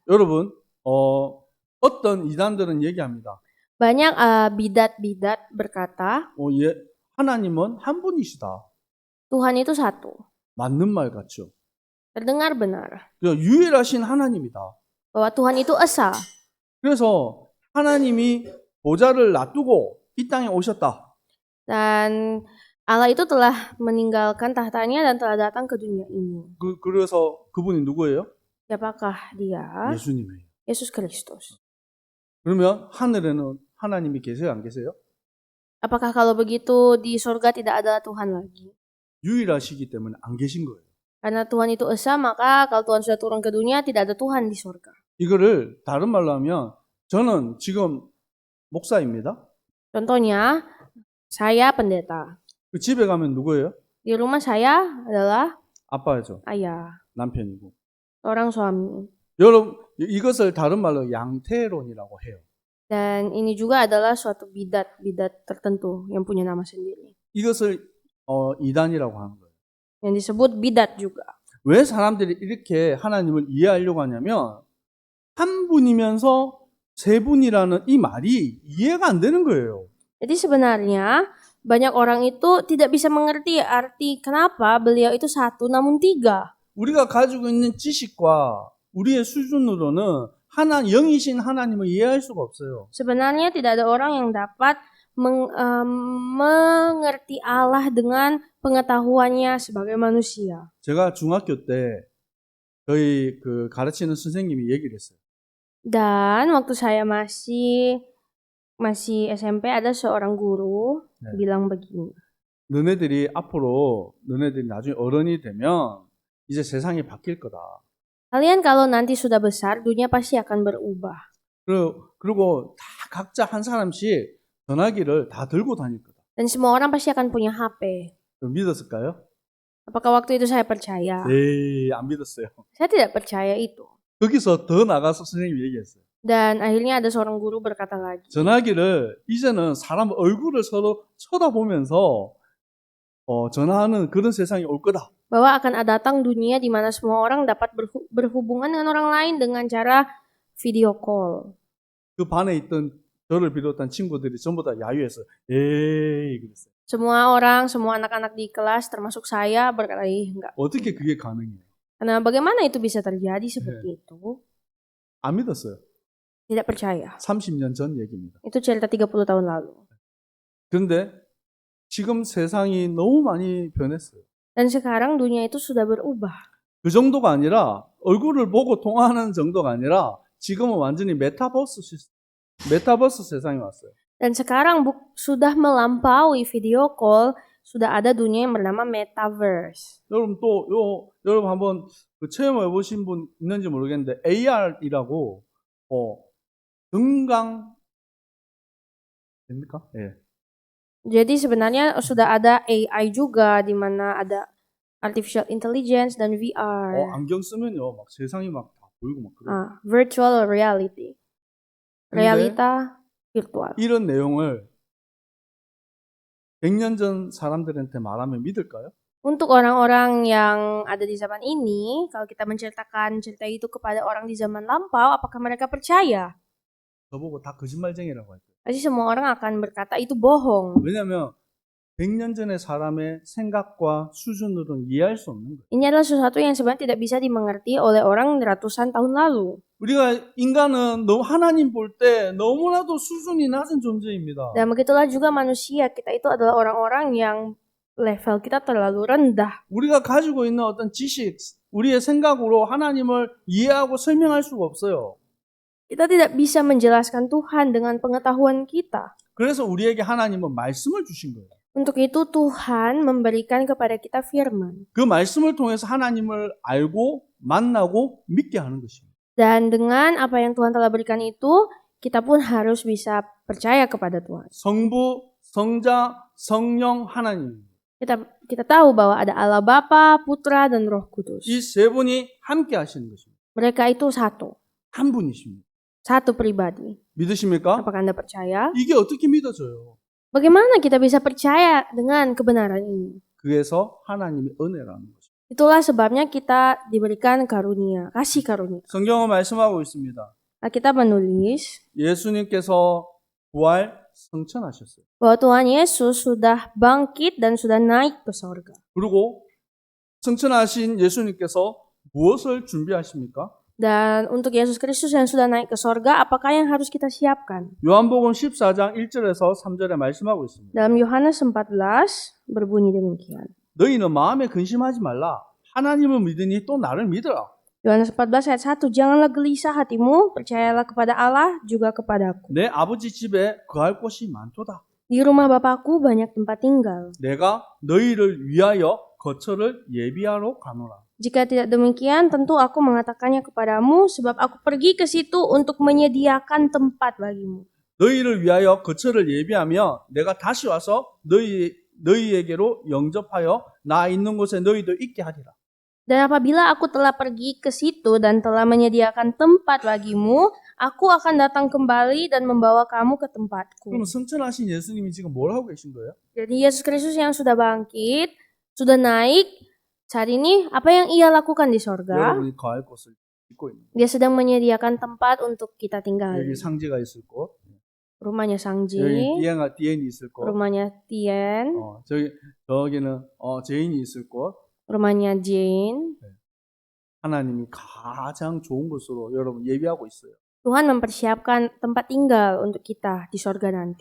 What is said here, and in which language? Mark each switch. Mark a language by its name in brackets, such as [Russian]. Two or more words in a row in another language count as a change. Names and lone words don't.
[Korean] 여러분, 어떤 이단들은 얘기합니다. [Indonesian] Banyak bidat-bidat berkata, [Korean] 하나님은 한 분이시다. [Indonesian] Tuhan itu satu. [Korean] 맞는 말 같죠? [Indonesian] Terdengar benar. [Korean] 유일하신 하나님이다. [Indonesian] Bahwa Tuhan itu esa. [Korean] 그래서 하나님이 보좌를 놔두고 이 땅에 오셨다. [Indonesian] Dan Allah itu telah meninggalkan tahtanya dan telah datang ke dunia ini. [Korean] 그래서 그분이 누구예요? [Indonesian] Siapakah dia? [Korean] 예수님이에요. [Indonesian] Yesus Kristus. [Korean] 그러면 하늘에는 하나님이 계세요? 안 계세요? [Indonesian] Apakah kalau begitu di surga tidak ada Tuhan lagi? [Korean] 유일하시기 때문에 안 계신 거예요. [Indonesian] Karena Tuhan itu esa, maka kalau Tuhan sudah turun ke dunia tidak ada Tuhan di surga. [Korean] 이거를 다른 말로 하면 저는 지금 목사입니다. [Indonesian] Contohnya, saya pendeta. [Korean] 그 집에 가면 누구예요? [Indonesian] Di rumah saya adalah [Korean] 아빠죠. [Indonesian] ayah, [Korean] 남편이고. [Indonesian] seorang suami. [Korean] 여러분 이것을 다른 말로 양태론이라고 해요. [Indonesian] Dan ini juga adalah suatu bidat tertentu yang punya nama sendiri. [Korean] 이것을 이단이라고 하는 거예요. [Indonesian] Yang disebut bidat juga. [Korean] 왜 사람들이 이렇게 하나님을 이해하려고 하냐면 한 분이면서 세 분이라는 이 말이 이해가 안 되는 거예요. [Indonesian] Jadi sebenarnya banyak orang itu tidak bisa mengerti arti kenapa beliau itu satu namun tiga. [Korean] 우리가 가지고 있는 지식과 우리의 수준으로는 영이신 하나님을 이해할 수가 없어요. [Indonesian] Sebenarnya tidak ada orang yang dapat mengerti Allah dengan pengetahuannya sebagai manusia. [Korean] 제가 중학교 때 저희 그 가르치는 선생님이 얘기를 했어요. [Indonesian] Dan waktu saya masih SMP ada seorang guru [Korean] 네. [Indonesian] bilang begini. [Korean] 너네들이 나중에 어른이 되면 이제 세상이 바뀔 거다. [Indonesian] Kalian kalau nanti sudah besar, dunia pasti akan berubah. [Korean] 그리고 다 각자 한 사람씩 전화기를 다 들고 다닐 거다. [Indonesian] Dan semua orang pasti akan punya HP. [Korean] 믿었을까요? [Indonesian] Apakah waktu itu saya percaya? [Korean] 에이, 안 믿었어요. [Indonesian] Saya tidak percaya itu. [Korean] 거기서 더 나가서 선생님이 얘기했어요. [Indonesian] Dan akhirnya ada seorang guru berkata lagi. [Korean] 전화기를 이제는 사람 얼굴을 서로 쳐다보면서 전화하는 그런 세상이 올 거다. [Indonesian] Bahwa akan datang dunia di mana semua orang dapat berhubungan dengan orang lain dengan cara [English] video call. [Korean] 그 반에 있던 저를 비롯한 친구들이 전부 다 야유해서 에이 그랬어요. [Indonesian] Semua orang, semua anak-anak di kelas termasuk saya berkata, enggak. [Korean] 어떻게 그게 가능해요? [Indonesian] Karena bagaimana itu bisa terjadi seperti itu? [Korean] 안 믿었어요. [Indonesian] Tidak percaya. [Korean] 30년 전 얘기입니다. [Indonesian] Itu cerita 30 tahun lalu. [Korean] 그런데 지금 세상이 너무 많이 변했어요. [Indonesian] Dan sekarang dunia itu sudah berubah. [Korean] 그 정도가 아니라 얼굴을 보고 통화하는 정도가 아니라 지금은 완전히 메타버스 세상이 왔어요. [Indonesian] Dan sekarang sudah melampaui [English] video call, [Indonesian] sudah ada dunia yang bernama metaverse. [Korean] 여러분 한번 그 체험해 보신 분 있는지 모르겠는데 AR이라고 등강 됩니까? 예. [Indonesian] Jadi sebenarnya sudah ada AI juga di mana ada [English] artificial intelligence [Indonesian] dan VR. [Korean] 안경 쓰면요 막 세상이 막 다 보이고 막 그래요. [English] Virtual reality. [Korean] 근데 [Indonesian] Realita virtual. [Korean] 이런 내용을 100년 전 사람들한테 말하면 믿을까요? [Indonesian] Untuk orang-orang yang ada di zaman ini, kalau kita menceritakan cerita itu kepada orang di zaman lampau, apakah mereka percaya? [Korean] 저보고 다 거짓말쟁이라고 했어요. [Indonesian] Pasti semua orang akan berkata itu bohong. [Korean] 왜냐하면 100년 전의 사람의 생각과 수준으로는 이해할 수 없는 거예요. [Indonesian] Ini adalah sesuatu yang sebenarnya tidak bisa dimengerti oleh orang ratusan tahun lalu. [Korean] 우리가 인간은 하나님 볼 때 너무나도 수준이 낮은 존재입니다. [Indonesian] Dan begitulah juga manusia, kita itu adalah orang-orang yang level kita terlalu rendah. [Korean] 우리가 가지고 있는 어떤 지식, 우리의 생각으로 하나님을 이해하고 설명할 수가 없어요. [Indonesian] Kita tidak bisa menjelaskan Tuhan dengan pengetahuan kita. [Korean] 그래서 우리에게 하나님은 말씀을 주신 거예요. [Indonesian] Untuk itu Tuhan memberikan kepada kita firman. [Korean] 그 말씀을 통해서 하나님을 알고 만나고 믿게 하는 것입니다. [Indonesian] Dan dengan apa yang Tuhan telah berikan itu, kita pun harus bisa percaya kepada Tuhan. [Korean] 성부, 성자, 성령 하나님. [Indonesian] Kita tahu bahwa ada Allah Bapa, Putra, dan Roh Kudus. [Korean] 이 세 분이 함께 하시는 것입니다. [Indonesian] Mereka itu satu. [Korean] 한 분이십니다. [Indonesian] Satu pribadi. [Korean] 믿으십니까? [Indonesian] Apakah Anda percaya? [Korean] 이게 어떻게 믿어져요? [Indonesian] Bagaimana kita bisa percaya dengan kebenaran ini? [Korean] 그래서 하나님의 은혜라는 것입니다. [Indonesian] Itulah sebabnya kita diberikan karunia, kasih karunia. [Korean] 성경은 말씀하고 있습니다. [Indonesian] Kita menulis [Korean] 예수님께서 부활 성천하셨어요. [Indonesian] bahwa Tuhan Yesus sudah bangkit dan sudah naik ke sorga. [Korean] 그리고 성천하신 예수님께서 무엇을 준비하십니까? [Indonesian] Dan untuk Yesus Kristus yang sudah naik ke sorga, apakah yang harus kita siapkan? [Korean] 요한복음 14장 1절에서 3절에 말씀하고 있습니다. [Indonesian] Dalam Yohanes 14 berbunyi demikian. [Korean] 너희는 마음에 근심하지 말라. 하나님을 믿으니 또 나를 믿으라. [Indonesian] Yohanes 14 ayat 1, janganlah gelisah hatimu, percayalah kepada Allah juga kepadaku. [Korean] 내 아버지 집에 거할 곳이 많도다. [Indonesian] Di rumah Bapakku banyak tempat tinggal. [Korean] 내가 너희를 위하여 거처를 예비하러 가노라. [Indonesian] Jika tidak demikian, tentu aku mengatakannya kepadamu, sebab aku pergi ke situ untuk menyediakan tempat bagimu. [Korean] 너희를 위하여 거처를 예비하며 내가 다시 와서 너희에게로 영접하여 나 있는 곳에 너희도 있게 하리라. [Indonesian] Dan apabila aku telah pergi ke situ dan telah menyediakan tempat bagimu, aku akan datang kembali dan membawa kamu ke tempatku. [Korean] 그럼 성천하신 예수님이 지금 뭘 하고 계신 거예요? [Indonesian] Jadi Yesus Kristus yang sudah bangkit, sudah naik, saat ini apa yang ia lakukan di sorga? [Korean] 여러분이 거할 곳을 짓고 있는 거예요. [Indonesian] Dia sedang menyediakan tempat untuk kita tinggal. [Korean] 여기 상지가 있을 곳. [Indonesian] rumahnya [Korean] 여기 Sangji, 디엔이 있을 곳, [Indonesian] rumahnya Tien, [Korean] 저기는 제인이 있을 곳, [Indonesian] rumahnya Jane. [Korean] 하나님이 가장 좋은 곳으로 여러분 예비하고 있어요. [Indonesian] Tuhan mempersiapkan tempat tinggal untuk kita di sorga nanti.